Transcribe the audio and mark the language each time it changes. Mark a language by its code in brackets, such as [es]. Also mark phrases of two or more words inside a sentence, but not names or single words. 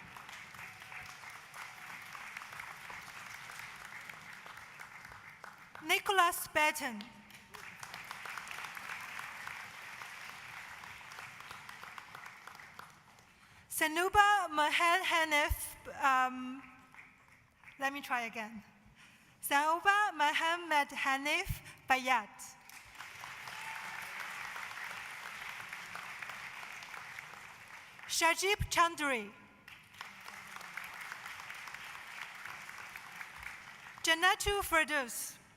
[en] Nicholas Batten. Sanuba Mohamed Hanif, let me try again. Sanuba Mohamed Hanif Bayat. Shajib Chandri. Janatu Firdaus.